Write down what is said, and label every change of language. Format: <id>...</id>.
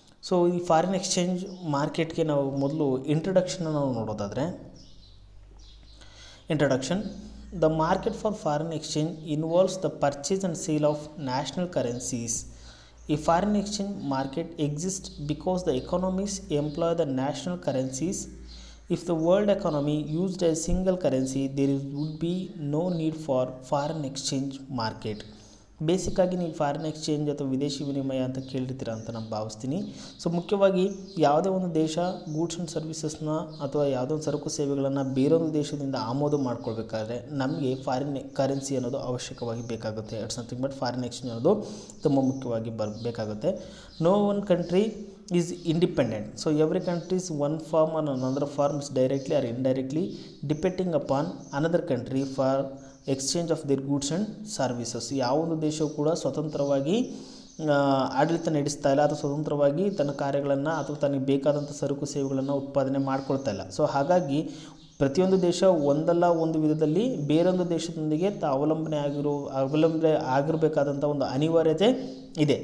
<kn>So ಈ foreign exchange ಮಾರ್ಕೆಟ್ಗೆ ನಾವು ಮೊದಲು ಇಂಟ್ರಡಕ್ಷನ್ನ ನಾವು ನೋಡೋದಾದರೆ, Introduction.</kn> <en>The market for foreign exchange involves the purchase and sale of national currencies. A foreign exchange market exists because the economies employ the national currencies. If the world economy used a single currency, there would be no need for foreign exchange market.</en> <kn>ಬೇಸಿಕ್ಕಾಗಿ ನೀವು foreign exchange ಅಥವಾ ವಿದೇಶಿ ವಿನಿಮಯ ಅಂತ ಕೇಳಿರ್ತೀರ ಅಂತ ನಾನು ಭಾವಿಸ್ತೀನಿ. So ಮುಖ್ಯವಾಗಿ ಯಾವುದೇ ಒಂದು ದೇಶ ಗೂಡ್ಸ್ ಆ್ಯಂಡ್ ಸರ್ವಿಸಸ್ನ ಅಥವಾ ಯಾವುದೋ ಒಂದು ಸರಕು ಸೇವೆಗಳನ್ನು ಬೇರೊಂದು ದೇಶದಿಂದ ಆಮದು ಮಾಡ್ಕೊಳ್ಬೇಕಾದ್ರೆ ನಮಗೆ ಫಾರಿನ್ ಕರೆನ್ಸಿ ಅನ್ನೋದು ಅವಶ್ಯಕವಾಗಿ ಬೇಕಾಗುತ್ತೆ.</kn> <en>it's nothing but</en> <kn>foreign exchange ಅನ್ನೋದು ತುಂಬ ಮುಖ್ಯವಾಗಿ ಬೇಕಾಗುತ್ತೆ.</kn> <en>No one country is independent, so every country is one form or another form is directly or indirectly depending upon another country for exchange of their goods and services.</en> <kn>ಯಾವೊಂದು ದೇಶವು ಕೂಡ ಸ್ವತಂತ್ರವಾಗಿ ಆಡಳಿತ ನಡೆಸ್ತಾ ಇಲ್ಲ ಅಥವಾ ಸ್ವತಂತ್ರವಾಗಿ ತನ್ನ ಕಾರ್ಯಗಳನ್ನು ಅಥವಾ ತನಗೆ ಬೇಕಾದಂಥ ಸರಕು ಸೇವೆಗಳನ್ನು ಉತ್ಪಾದನೆ ಮಾಡ್ಕೊಳ್ತಾ ಇಲ್ಲ. ಸೊ ಹಾಗಾಗಿ ಪ್ರತಿಯೊಂದು ದೇಶ ಒಂದಲ್ಲ ಒಂದು ವಿಧದಲ್ಲಿ ಬೇರೊಂದು ದೇಶದೊಂದಿಗೆ ಅವಲಂಬನೆ ಆಗಿರಬೇಕಾದಂಥ ಒಂದು ಅನಿವಾರ್ಯತೆ ಇದೆ.</kn>